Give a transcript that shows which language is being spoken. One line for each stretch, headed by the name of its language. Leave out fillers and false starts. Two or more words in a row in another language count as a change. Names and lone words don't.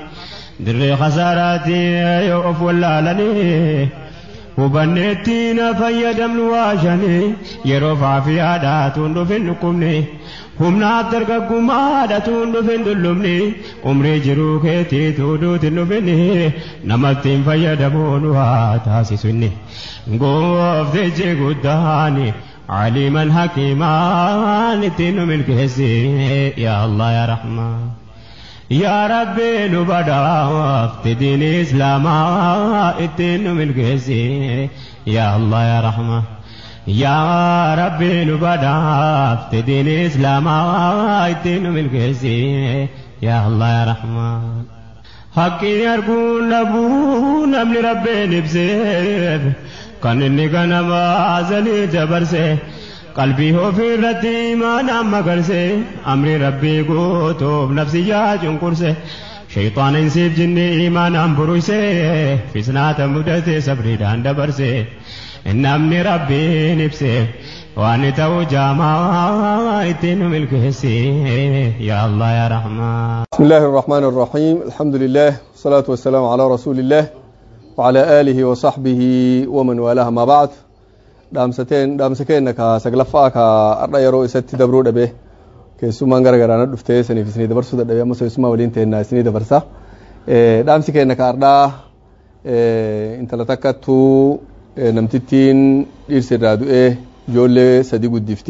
Oromo: dirree khasaaraati yoo of wallaalanii hubanneettiin fayyadamnu waashanii yeroo faafiyaadhaa tuun dhufin dhukkubni humnaaf dargaggummaadhaa tuun dhufin dullumni umrii jiruu keetii tuuduutin dhufini namatti hin fayyadamuun waa taasisu inni gooftichi guddaani aliman hakimaan ittiin nu milkeessi
Arabic: يا الله يا رحمن. يا رب
Oromo: nu badaaf tidin Islama itinu milkesi
Arabic: يا الله يا رحمن يا رب
Oromo: nu badaaf tidin Islama itinu milkesi
Arabic: يا الله يا رحمن
Oromo: Haqqi arguun dhabuun namni Rabbiin ibseef kan inni ganama azalii dabarse qalbii ofirratti imaanaan magarse amri rabbii guutuuf nafsiyyaa cunqurse shayxaana insiif jinni imaanaan buruyse fisnaata mudate sabriidhaan dabarse namni rabbiin ibse waan ta'u jaamaa ittiin milkeesse
Arabic: يا الله يا رحمن. بسم الله الرحمن الرحيم. الحمد لله والصلاة والسلام على رسول الله وعلى آله وصحبه ومن والاه أما بعد.
Oromo: Dhaamsateen ka saglaffaa ka arda yeroo isatti dabruu dhabe keessumaan garagaraa dhuftee saniif isinii dabarsuu dadhabe amma keessumaa waliin ta'ennaa isinii dabarsa. Dhaamsi keenya ka ardaa intala takkattuu namtittiin dhiirsa irraa du'ee ijoollee sadii guddifti.